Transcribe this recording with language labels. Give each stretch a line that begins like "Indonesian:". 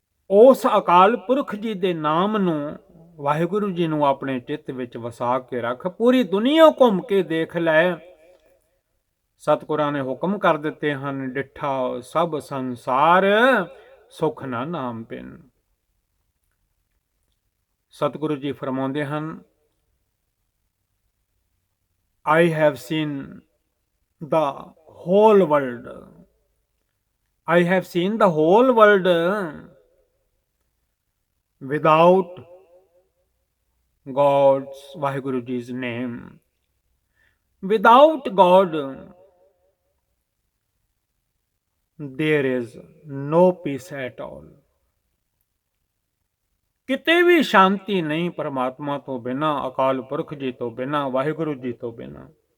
Punjabi: ਉਸ ਅਕਾਲ ਪੁਰਖ ਜੀ ਦੇ ਨਾਮ ਨੂੰ, ਵਾਹਿਗੁਰੂ ਜੀ ਨੂੰ ਆਪਣੇ ਚਿੱਤ ਵਿੱਚ ਵਸਾ ਕੇ ਰੱਖ। ਪੂਰੀ ਦੁਨੀਆ ਘੁੰਮ ਕੇ ਦੇਖ ਲੈ, ਸਤਿਗੁਰਾਂ ਨੇ ਹੁਕਮ ਕਰ ਦਿੱਤੇ ਹਨ, ਡਿੱਠਾ ਸਭ ਸੰਸਾਰ ਸੁਖ ਨਾ ਨਾਮ ਬਿਨ। ਸਤਿਗੁਰੂ ਜੀ ਫਰਮਾਉਂਦੇ ਹਨ,
English: I have seen the whole world. I have seen the whole world without God's, Vaheguru Ji's name. Without God, there is no peace at all.
Punjabi: ਕਿਤੇ ਵੀ ਸ਼ਾਂਤੀ ਨਹੀਂ ਪਰਮਾਤਮਾ ਤੋਂ ਬਿਨਾਂ, ਅਕਾਲ ਪੁਰਖ ਜੀ ਤੋਂ ਬਿਨਾਂ, ਵਾਹਿਗੁਰੂ ਜੀ ਤੋਂ ਬਿਨਾਂ।